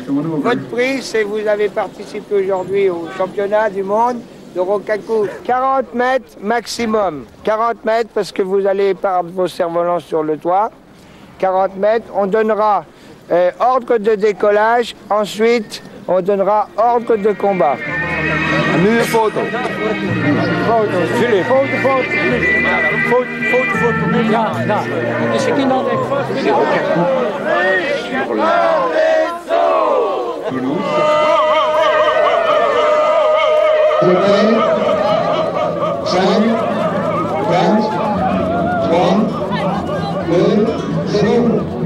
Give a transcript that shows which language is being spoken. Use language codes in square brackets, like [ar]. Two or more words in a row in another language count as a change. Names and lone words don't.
[fr] Votre prix, c'est que vous avez participé aujourd'hui au championnat du monde de Rokaku. 40 mètres maximum. 40 mètres parce que vous allez perdre vos cerfs-volants sur le toit. 40 mètres, on donnera ordre de décollage. Ensuite, on donnera ordre de combat. [nl] Nu een foto. Foto. Jullie. Foto. Ja, nou. Dus je kunt altijd [fr] sur la pelouse. [nl] 5, 4, 3, 2, 0.